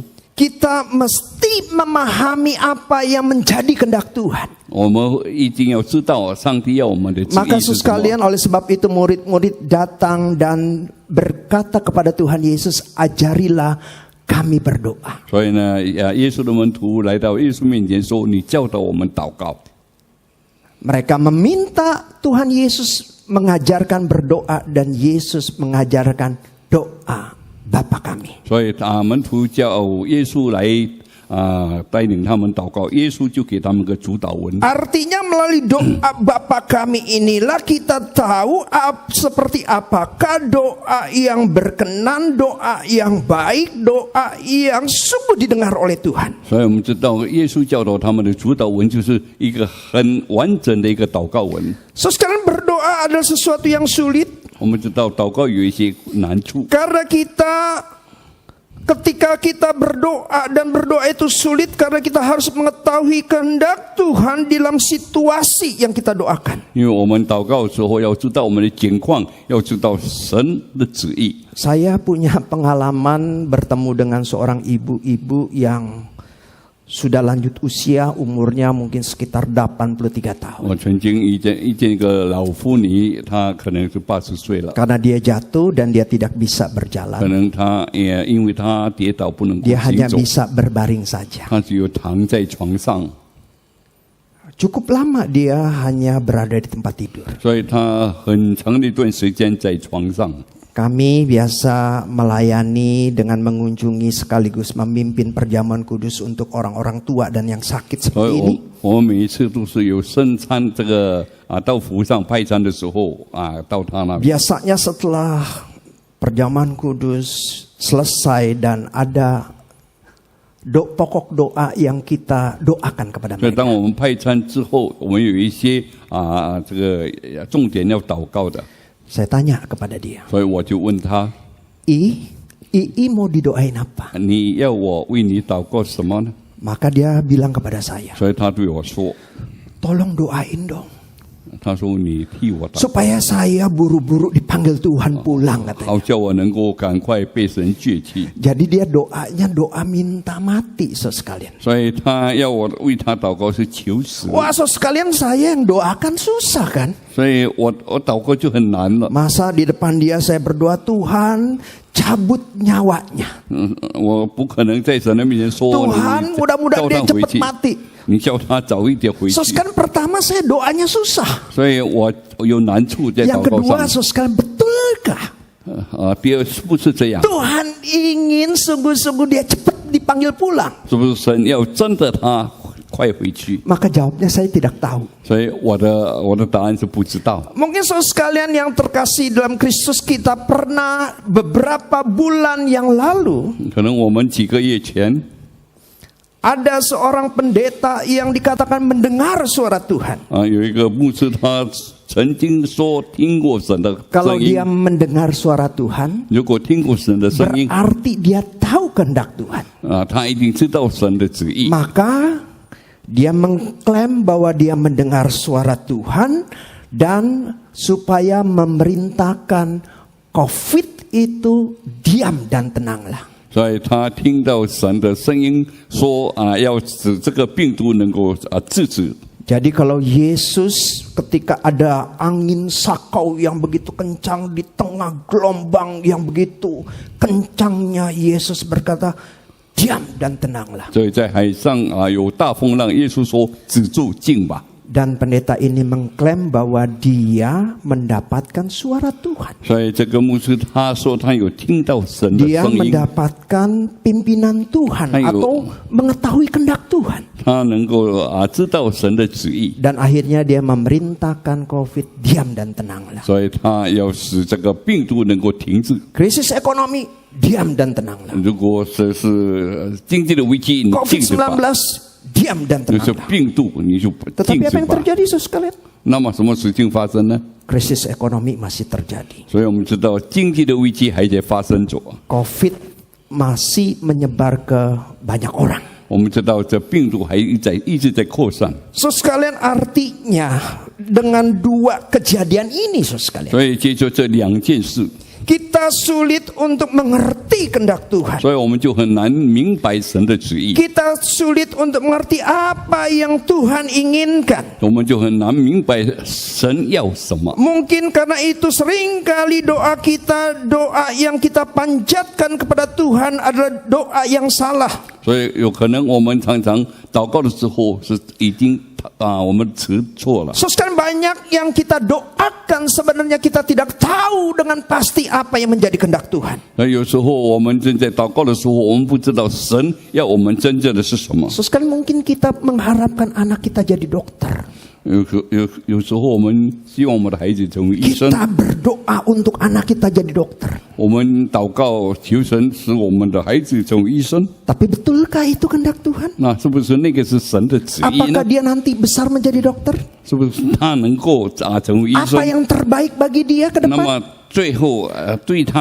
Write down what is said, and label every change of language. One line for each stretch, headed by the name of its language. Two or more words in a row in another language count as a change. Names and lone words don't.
Indonesian: Kita mesti memahami apa yang menjadi kehendak Tuhan.
Chinese: 我们一定要知道上帝要我们的旨
Indonesian: Maka
Chinese: 意是什么。
Indonesian: sekalian, oleh sebab itu murid-murid datang dan berkata kepada Tuhan Yesus, ajarilah kami berdoa.
Chinese: 所以呢，耶稣的门徒来到耶稣面前说：“你教导我们祷告。”
Indonesian: Mereka meminta Tuhan Yesus mengajarkan berdoa dan Yesus mengajarkan doa Bapa kami.
Chinese: 所以门徒叫耶稣来带领他们祷告，耶稣就给他们个主导文。
Indonesian: Artinya melalui doa Bapa kami inilah kita tahu seperti apakah doa yang berkenan, doa yang baik, doa yang sungguh didengar oleh Tuhan.
Chinese: 所以我们知道耶稣教导他们的主导文就是一个很完整的一个祷告文。
Indonesian: So sekarang berdoa adalah sesuatu yang sulit
Chinese: 我们知道祷告有一些难处，
Indonesian: karena kita Ketika kita berdoa dan berdoa itu sulit karena kita harus mengetahui kehendak Tuhan dalam situasi yang kita doakan.
Chinese: 因为我们祷告的时候要知道我们的境况，要知道神的旨意。
Indonesian: Saya punya pengalaman bertemu dengan seorang ibu-ibu yang sudah lanjut usia, umurnya mungkin sekitar 83 tahun.
Chinese: 我曾经遇见一个老妇女，她可能是80岁了，
Indonesian: Karena dia jatuh dan dia tidak bisa
Chinese: 可
Indonesian: berjalan.
Chinese: 能她也因为她跌倒不能够
Indonesian: Dia
Chinese: 行
Indonesian: hanya
Chinese: 走，
Indonesian: bisa berbaring saja.
Chinese: 她只有躺在床上，
Indonesian: Cukup lama dia hanya berada di tempat tidur.
Chinese: 所以她很长的一段时间在床上。
Indonesian: Kami biasa melayani dengan mengunjungi sekaligus memimpin perjamuan kudus untuk orang-orang tua dan yang sakit
Chinese: 所
Indonesian: seperti
Chinese: 以
Indonesian: ini.
Chinese: 我们每一次都是有圣餐这个到府上派餐的时候到她那边。
Indonesian: Biasanya setelah perjamuan kudus selesai dan ada pokok doa yang kita doakan kepada
Chinese: 所以
Indonesian: mereka.
Chinese: 当我们派餐之后，我们有一些这个重点要祷告的，
Indonesian: Saya tanya kepada dia,
Chinese: 所以我就问他：
Indonesian: Ii mau didoain apa?
Chinese: 你要我为你祷告什么呢？
Indonesian: Maka dia bilang kepada saya,
Chinese: 所以他对我说
Indonesian: tolong doain dong.
Chinese: 他说你替我祷，
Indonesian: Supaya saya buru-buru dipanggil Tuhan pulang
Chinese: 好
Indonesian: katanya.
Chinese: 叫我能够赶快被神接去。
Indonesian: Jadi dia doanya doa minta mati sekalian.
Chinese: 所以他要我为他祷告是求死，
Indonesian: Wah sekalian saya yang doakan susah kan?
Chinese: 所以我祷告就很难了。
Indonesian: Masa di depan dia saya berdoa Tuhan cabut nyawanya.
Chinese: 我不可能在神的面前说
Indonesian: Tuhan
Chinese: 你
Indonesian: mudah-mudahan
Chinese: 叫
Indonesian: dia
Chinese: 他回
Indonesian: cepat
Chinese: 去，
Indonesian: mati.
Chinese: 你叫他早一点回去。
Indonesian: Sekalian pertama saya doanya susah.
Chinese: 所以我有难处在祷
Indonesian: Yang
Chinese: 告
Indonesian: kedua
Chinese: 上。
Indonesian: sekalian betulkah?
Chinese: 第二是不是这样？
Indonesian: Tuhan ingin sungguh-sungguh dia cepat dipanggil pulang.
Chinese: 是不是神要真的他快回去？
Indonesian: Maka jawabnya saya tidak tahu.
Chinese: 所以我的答案是不知道。
Indonesian: Mungkin saudara sekalian yang terkasih dalam Kristus, kita pernah beberapa bulan yang lalu
Chinese: 可能我们几个月前
Indonesian: ada seorang pendeta yang dikatakan mendengar suara Tuhan.
Chinese: 有一个牧师，他曾经说听过神的
Indonesian: Kalau
Chinese: 声音
Indonesian: dia。mendengar suara Tuhan,
Chinese: 如果听过神的声音
Indonesian: berarti dia tahu kehendak Tuhan.
Chinese: 他一定知道神的旨意。
Indonesian: Maka dia mengklaim bahwa dia mendengar suara Tuhan dan supaya memerintahkan COVID itu diam dan tenanglah.
Chinese: 所以他听到神的声音说要使这个病毒能够制止。
Indonesian: Jadi kalau Yesus ketika ada angin sakau yang begitu kencang di tengah gelombang yang begitu kencangnya, Yesus berkata, diam dan tenanglah.
Chinese: 所以在海上有大风浪，耶稣说止住静吧。
Indonesian: Dan pendeta ini mengklaim bahwa dia mendapatkan suara Tuhan.
Chinese: 所以这个牧师他说他有听到神的
Indonesian: Dia
Chinese: 声音，
Indonesian: mendapatkan pimpinan Tuhan Ayo. atau mengetahui kehendak Tuhan.
Chinese: 他能够知道神的旨意，
Indonesian: Dan akhirnya dia memerintahkan COVID diam dan tenanglah.
Chinese: 所以他要使这个病毒能够停止。
Indonesian: Krisis ekonomi diam dan tenanglah.
Chinese: 如果是经济的危机，你静止吧；
Indonesian: COVID-19 diam dan
Chinese: 就是
Indonesian: tenanglah.
Chinese: 病毒，你就静
Indonesian: Tetapi
Chinese: 止
Indonesian: apa yang
Chinese: 吧。
Indonesian: terjadi saudara sekalian?
Chinese: 那么什么事情发生呢？
Indonesian: Krisis ekonomi masih terjadi.
Chinese: 所以我们知道经济的危机还在发生着。
Indonesian: COVID masih menyebar ke banyak orang.
Chinese: 我们知道这病毒还一直在扩散，
Indonesian: So sekalian artinya dengan dua kejadian ini saudara sekalian,
Chinese: 所以接着这两件事，
Indonesian: kita sulit untuk mengerti kehendak Tuhan.
Chinese: 所以我们就很难明白神的旨意，
Indonesian: Kita sulit untuk mengerti apa yang Tuhan inginkan.
Chinese: 我们就很难明白神要什么。
Indonesian: Mungkin karena itu seringkali doa kita, doa yang kita panjatkan kepada Tuhan adalah doa yang salah.
Chinese: 所以有可能我们常常祷告的时候是已经我们持错了。
Indonesian: So sekarang banyak yang kita doakan sebenarnya kita tidak tahu dengan pasti apa yang menjadi kehendak Tuhan.
Chinese: 那有时候我们正在祷告的时候，我们不知道神要我们真正的是什么。
Indonesian: So sekarang mungkin kita mengharapkan anak kita jadi dokter.
Chinese: 有时候我们希望我们的孩子成为医生，
Indonesian: Kita berdoa untuk anak kita jadi dokter.
Chinese: 我们祷告求神使我们的孩子成为医生。
Indonesian: Tapi betulkah itu kehendak Tuhan?
Chinese: 那是不是那个是神的旨意
Indonesian: Apakah
Chinese: 呢？
Indonesian: dia nanti besar menjadi dokter?
Chinese: 是不是他能够成为医
Indonesian: Apa
Chinese: 生？
Indonesian: yang terbaik bagi dia ke
Chinese: 那
Indonesian: depan?
Chinese: 么最后对他最好
Indonesian: Apa
Chinese: 的是什